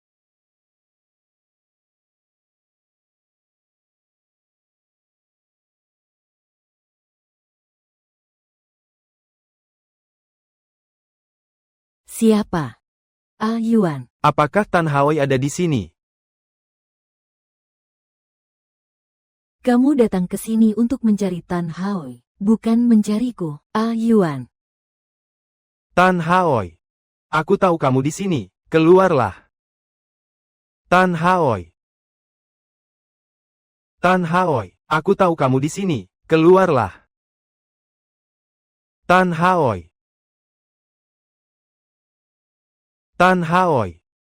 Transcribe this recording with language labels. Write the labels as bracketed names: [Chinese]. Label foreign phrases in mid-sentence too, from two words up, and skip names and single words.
[Indonesian] Siapa? Ayuan. Apakah Tan Haoi ada di sini? Kamu datang ke sini untuk mencari Tan Haoi, bukan mencariku. Ayuan. Tan Haoi. Aku tahu kamu di sini. Keluarlah. Tan Haoi. Tan Haoi. Aku tahu kamu di sini. Keluarlah. Tan Haoi. Tan Haoi.